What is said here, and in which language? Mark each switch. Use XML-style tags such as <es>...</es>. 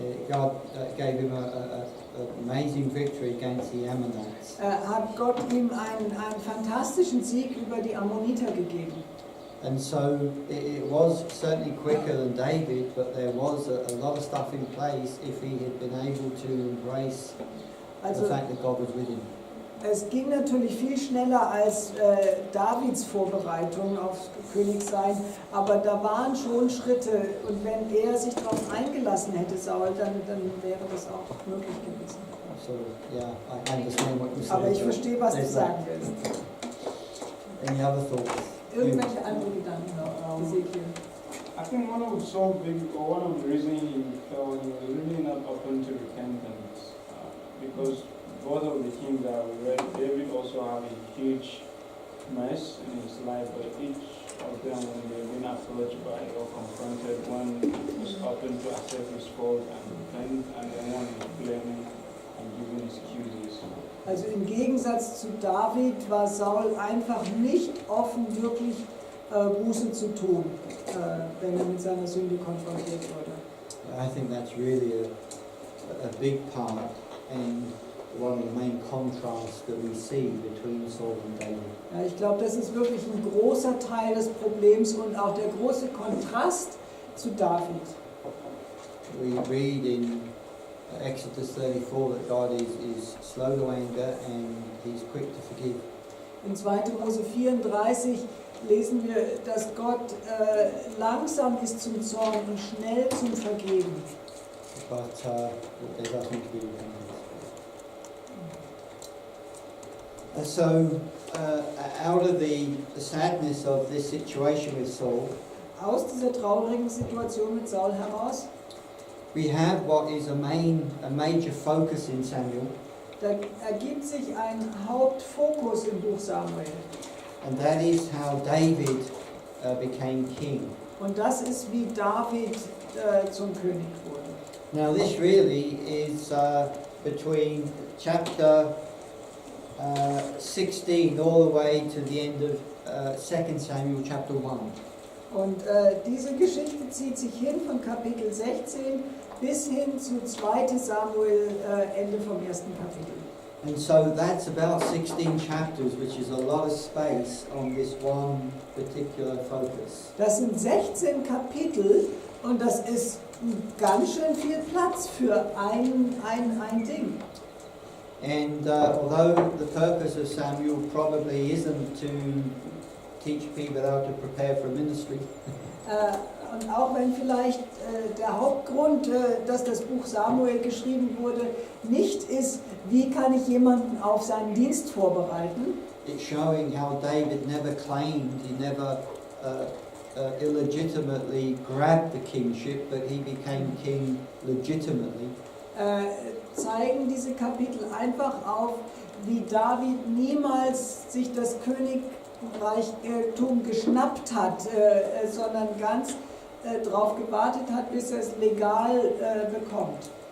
<en>God gave him an amazing victory against the Ammonites.</en> <de>hat Gott ihm einen fantastischen Sieg über die Ammoniter gegeben.</de> <en>And so it was certainly quicker than David, but there was a lot of stuff in place if he had been able to embrace the fact that God was with him.</en> <de>Es ging natürlich viel schneller als Davids Vorbereitung aufs Königsein, aber da waren schon Schritte und wenn er sich darauf eingelassen hätte, Saul, dann wäre das auch möglich gewesen.</de> <en>So, yeah, I understand what you said.</en> <de>Aber ich verstehe, was du</de> <en>There's</en> <de>sagen</de> <en>that.</en> <de>willst.</de> <en>Any other thoughts?</en> <de>Irgendwelche andere Gedanken, Ezekiel?</de> <en>I think one of the reasons he fell, he was really not open to repentance, because both of the kings that we read, David also had a huge mess in his life, but each of them, when they've been approached by or confronted, one was open to accept his fault and repent, and then one is blaming and giving excuses.</en> <de>Also im Gegensatz zu David war Saul einfach nicht offen, wirklich Buße zu tun, wenn er mit seiner Sünde konfrontiert wurde.</de> <en>I think that's really a big part and one of the main contrasts that we see between Saul and David.</en> <de>Ja, ich glaube, das ist wirklich ein großer Teil des Problems und auch der große Kontrast zu David.</de> <en>We read in Exodus 34 that God is slow to anger and he's quick to forgive.</en> <de>In 2. Mose 34 lesen wir, dass Gott langsam ist zum Zorn und schnell zum Vergeben.</de> <en>But there doesn't need to be repentance. So, out of the sadness of this situation with Saul,</en> <de>Aus dieser traurigen Situation mit Saul heraus,</de> <en>we have what is a major focus in Samuel,</en> <de>da ergibt sich ein Hauptfokus im Buch Samuel.</de> <en>and that is how David became king.</en> <de>Und das ist, wie David zum König wurde.</de> <en>Now this really is between chapter 16 all the way to the end of 2 Samuel chapter 1.</en> <de>Und diese Geschichte zieht sich hin von Kapitel 16 bis hin zu 2. Samuel, Ende vom 1. Kapitel.</de> <en>And so that's about 16 chapters, which is a lot of space on this one particular focus.</en> <de>Das sind 16 Kapitel und das ist ganz schön viel Platz für ein Ding.</de> <en>And although the purpose of Samuel probably isn't to teach people how to prepare for ministry,</en> <de>Und auch wenn vielleicht der Hauptgrund, dass das Buch Samuel geschrieben wurde, nicht ist, wie kann ich jemanden auf seinen Dienst vorbereiten,</de> <en>it's showing how David never claimed, he never illegitimately grabbed the kingship, but he became king legitimately.</en> <de>zeigen diese Kapitel einfach auf, wie David niemals sich das Königreichtum geschnappt hat, sondern ganz darauf gewartet hat, bis er es legal bekommt.</de>